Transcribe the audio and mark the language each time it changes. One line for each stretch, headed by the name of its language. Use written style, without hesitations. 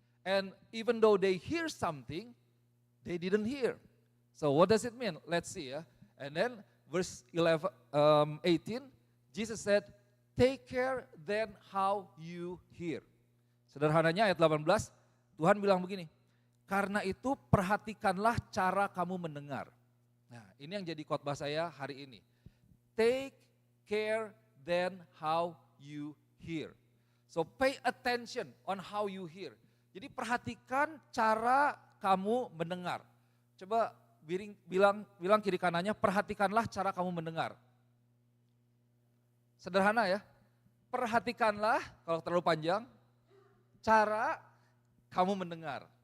English: And even though they hear something, they didn't hear. So what does it mean? Let's see ya. And then verse 18, Jesus said, take care then how you hear.
Indonesian: Sederhananya ayat 18, Tuhan bilang begini, karena itu perhatikanlah cara kamu mendengar. Nah, ini yang jadi khotbah saya hari ini.
English: Take care then how you hear. So pay attention on how you hear.
Indonesian: Jadi perhatikan cara kamu mendengar. Coba bilang kiri kanannya, perhatikanlah cara kamu mendengar. Sederhana ya, perhatikanlah kalau terlalu panjang, cara kamu mendengar.